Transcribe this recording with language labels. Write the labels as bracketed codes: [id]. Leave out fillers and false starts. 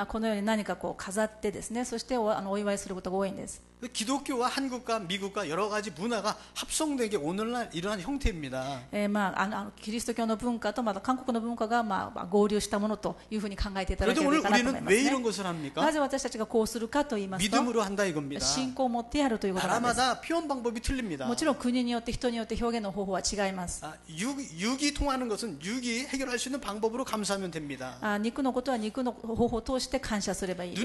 [ja] このように何かこう飾ってですね、そしてお祝いすることが多いんです。 [ko] 기독교와 한국과 미국과 여러 가지 문화가 합성된 게 오늘날 이러한 형태입니다. [ja] キリスト教の文化とまた韓国の文化が合流したものというふうに考えていただけ [ko] 그런데 [ja] ればいいかなと思い [ko] 우리는 [ja] ます [ko] 왜 [ja] ね。 [ko] 이런 것을 합니까? [ja] なぜ私たちがこうするかと言いますと、 [ko] 믿음으로 한다 이겁니다. [ja] 信仰を持ってやるということなんです。 [ko] 나라마다 표현 방법이 틀립니다. [ja] もちろん国によって人によって表現の方法は違います。 [ko] 육이 통하는 것은 육이 해결할 수 있는 방법으로 감사하면 됩니다. [ja] 肉のことは肉の方法を通して感謝すればいいです